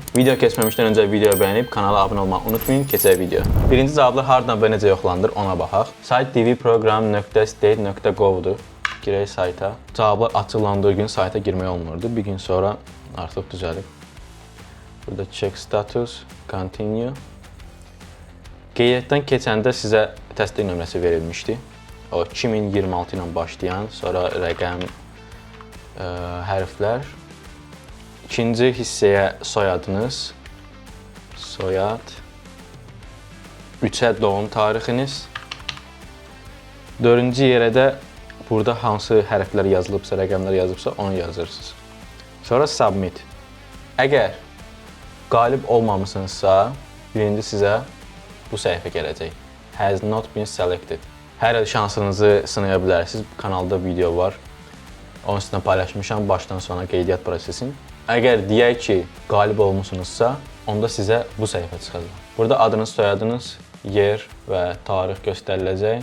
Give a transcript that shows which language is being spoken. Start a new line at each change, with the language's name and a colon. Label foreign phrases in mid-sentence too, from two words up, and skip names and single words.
Azerbaijani: Video keçməmişdən öncə videoyu bəyənib kanala abunə olmağı unutmayın. Keçək videoya. Birinci cavablar hardan və necə yoxlanılır, ona baxaq. Sayt tvprogram.state.gov-dur. Girək sayta. Cavablar açıqlandığı gün sayta girmək olmurdu. Bir gün sonra artıq düzəlib.
English: Burada check status, continue.
Azerbaijani: Qeydiyyatdan keçəndə sizə təsdiq nömrəsi verilmişdi. O 2026 ilə başlayan, sonra rəqəm, hərflər. İkinci hissəyə soyadınız, soyad. 3-ə doğum tarixiniz. Dördüncü yerə də burada hansı hərflər yazılıbsa, rəqəmlər yazılıbsa onu yazırsınız. Sonra submit. Əgər qalib olmamısınızsa, birinci sizə bu səhifə gələcək.
English: Has not been selected.
Azerbaijani: Hər il şansınızı sınaya bilərsiniz. Kanalda video var. Onu sizinlə paylaşmışam başdan sona qeydiyyat prosesini. Əgər deyək ki, qalib olmusunuzsa, onda sizə bu səhifə çıxacaq. Burada adınız, soyadınız, yer və tarix göstəriləcək.